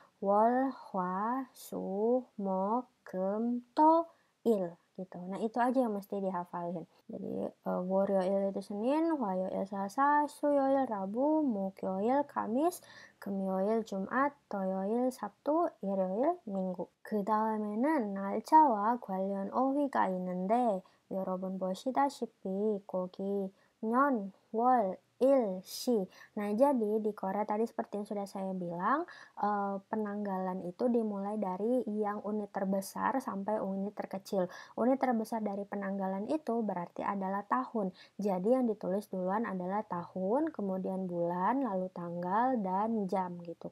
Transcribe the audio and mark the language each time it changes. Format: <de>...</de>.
<id>Wol, Hwa, Su, Mok, Kem, To, Il gitu. Nah, itu aja yang mesti dihafalin. Jadi 월요일 itu Senin, 화요일 Selasa, 수요일 Rabu, 목요일 Kamis, 금요일 Jumat, 토요일 Sabtu, 일요일 Minggu.</id> <ko>그 다음에는 날짜와 관련 어휘가 있는데 여러분 보시다시피 거기 년, 월, il, 시.</ko> <id>Nah, jadi di Korea tadi seperti yang sudah saya bilang, penanggalan itu dimulai dari yang unit terbesar sampai unit terkecil. Unit terbesar dari penanggalan itu berarti adalah tahun. Jadi yang ditulis duluan adalah tahun, kemudian bulan, lalu tanggal, dan jam gitu.</id>